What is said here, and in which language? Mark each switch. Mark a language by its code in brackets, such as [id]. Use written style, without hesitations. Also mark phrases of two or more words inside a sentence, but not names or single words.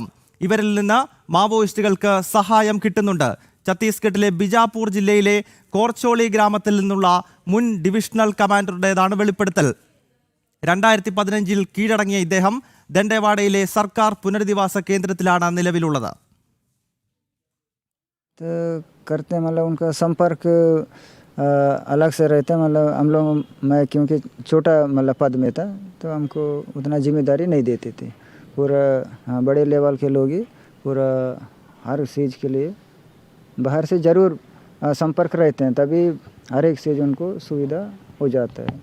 [ml] ഇവരിൽ നിന്ന് മാവോയിസ്റ്റുകൾക്ക് സഹായം കിട്ടുന്നുണ്ട്. ഛത്തീസ്ഗഡിലെ ബിജാപൂർ ജില്ലയിലെ കോർച്ചോളി ഗ്രാമത്തിൽ നിന്നുള്ള മുൻ ഡിവിഷണൽ കമാൻഡറുടേതാണ് വെളിപ്പെടുത്തൽ. 2015 കീഴടങ്ങിയ ഇദ്ദേഹം ദണ്ഡേവാഡയിലെ സർക്കാർ പുനരധിവാസ കേന്ദ്രത്തിലാണ് നിലവിലുള്ളത്. [hi] करते मतलब उनका संपर्क अलग से रहता है। मतलब हम लोग, मैं क्योंकि छोटा मतलब पद में था तो हमको उतना जिम्मेदारी नहीं देते थे। पूरा बड़े लेवल के लोग ही पूरा हर चीज़ के लिए बाहर से ज़रूर संपर्क रहते हैं, तभी हर एक चीज़ उनको सुविधा हो जाता है।